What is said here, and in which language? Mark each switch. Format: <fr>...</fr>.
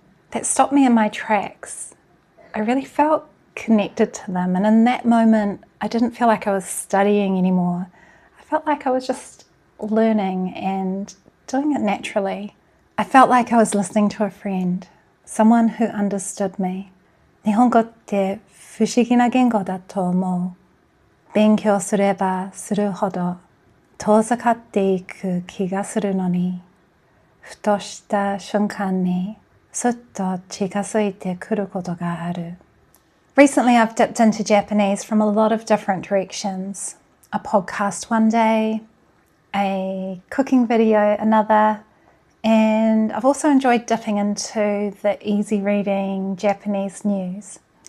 <en>That stopped me in my tracks. I really felt connected to them, and in that moment I didn't feel like I was studying anymore. I felt like I was just learning and doing it naturally. I felt like I was listening to a friend, someone who understood me.</en> <ja>日本語って不思議な言語だと思う。勉強すればするほど遠ざかっていく気がするのに、ふとした瞬間にすっと近づいてくることがある。</ja> <en>Recently, I've dipped into Japanese from a lot of different directions. A podcast one day, a cooking video another, and I've also enjoyed dipping into the easy reading Japanese news.</en>